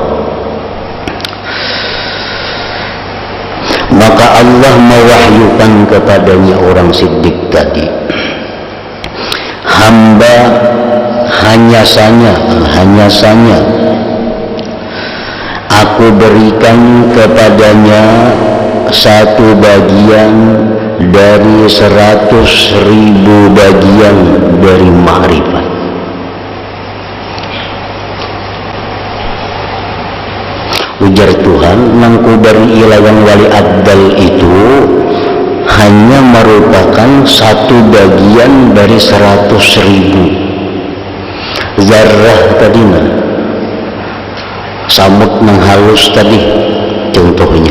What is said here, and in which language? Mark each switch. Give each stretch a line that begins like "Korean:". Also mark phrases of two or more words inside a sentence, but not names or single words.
Indonesian: Maka Allah mewahyukan kepadanya orang Siddiq tadi, hamba hanya sanya aku berikan kepadanya 1 bagian dari 100.000 bagian dari ma'rifat. Ujar Tuhan, nang ku beri ilawan Wali Abdal itu hanya merupakan 1 bagian dari 100.000 zarrah tadi, samut nang halus tadi contohnya.